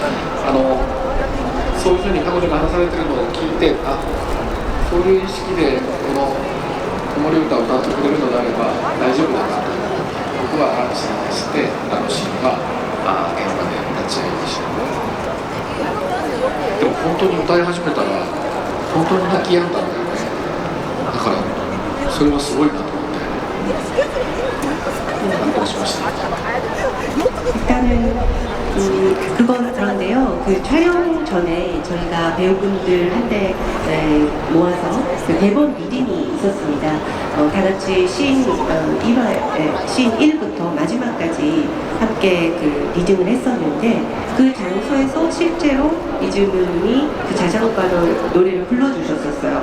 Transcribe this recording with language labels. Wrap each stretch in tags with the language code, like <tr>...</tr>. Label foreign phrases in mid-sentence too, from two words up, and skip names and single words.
<ja>そういうふうに彼女が話されてるのを聞いてそういう意識でこの子守歌を歌ってくれるのであれば大丈夫だなと僕は安心してシーンは現場で立ち会いました。でも本当に歌い始めたら本当に泣き止んだんだよね。だからそれはすごいなと思って感動しました。</ja> <ko>일단은 그건 그런데요. 그 촬영 전에 저희가 배우분들한테 모아서 그 대본 리딩이 있었습니다. 다 같이 씬 1부터 마지막까지 함께 그 리딩을 했었는데 그 장소에서 실제로 이즈문이 그 자장가로 노래를 불러주셨었어요.</ko>